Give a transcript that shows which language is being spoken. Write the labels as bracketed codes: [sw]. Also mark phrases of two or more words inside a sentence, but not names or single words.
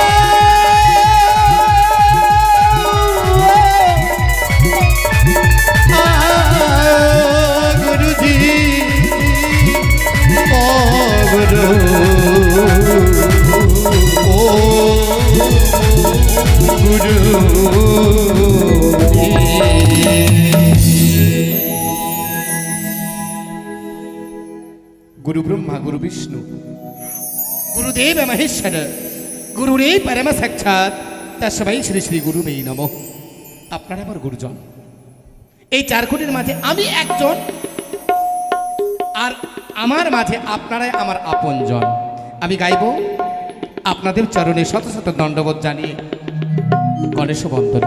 [bn] গুরুজি ও গুরু গুরু [sa] गुरु ब्रह्मा गुरु विष्णु गुरुदेव महेश्वर गुरुरेव परम साक्षात तस्मै श्री श्री गुरुवे नमः। [bn] আপনারা আমার গুরুজন, এই চার কোটির মাঝে আমি একজন, আর আমার মাঝে আপনারাই আমার আপনজন। আমি গাইব আপনাদের চরণে শত শত দণ্ডবোধ জানিয়ে গণেশ বন্দনা।